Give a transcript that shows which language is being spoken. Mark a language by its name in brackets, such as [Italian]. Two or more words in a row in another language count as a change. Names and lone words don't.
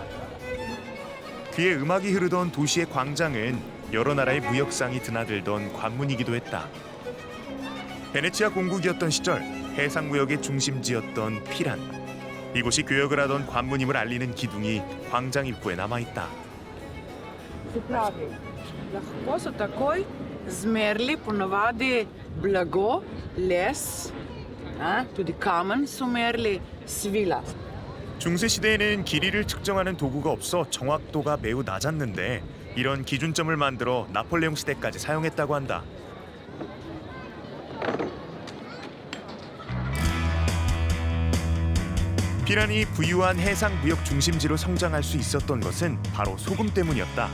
[Korean] 그의 음악이 흐르던 도시의 광장은 여러 나라의 무역상이 드나들던 관문이기도 했다. 베네치아 공국이었던 시절 해상무역의 중심지였던 피란. 이곳이 교역을 하던 관문임을 알리는 기둥이 광장 입구에 남아있다. [Slovenian] Lahko so takoj zmerli ponavadi blago, les, tudi kamen so merili, svila. [Korean] 중세 시대에는 길이를 측정하는 도구가 없어 정확도가 매우 낮았는데 이런 기준점을 만들어 나폴레옹 시대까지 사용했다고 한다. 피란이 부유한 해상 무역 중심지로 성장할 수 있었던 것은 바로 소금 때문이었다.